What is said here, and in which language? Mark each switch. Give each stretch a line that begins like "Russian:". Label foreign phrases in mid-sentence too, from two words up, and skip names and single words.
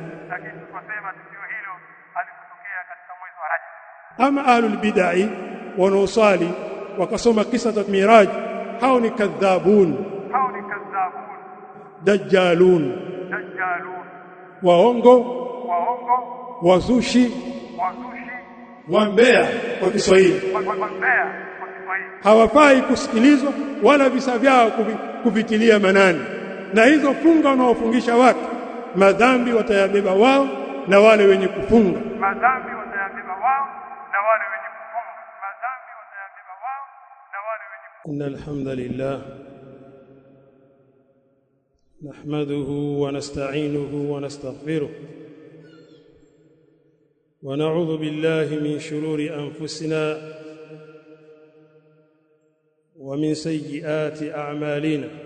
Swahili: Ama
Arabic: أهل البدعة
Swahili: wanaosali wakasoma kisa cha Miraj, hao ni
Arabic: كذابون، دجالون,
Swahili: waongo, wazushi, wambea kwa Kiswahili. Hawafai kusikilizwa wala visa vyao kuvitilia manani, na hizo funga wanaofungisha watu, madhambi watayabeba wao na wale wenye kufunga.
Arabic: إن الحمد لله نحمده ونستعينه ونستغفره ونعوذ بالله من شرور أنفسنا ومن سيئات أعمالنا.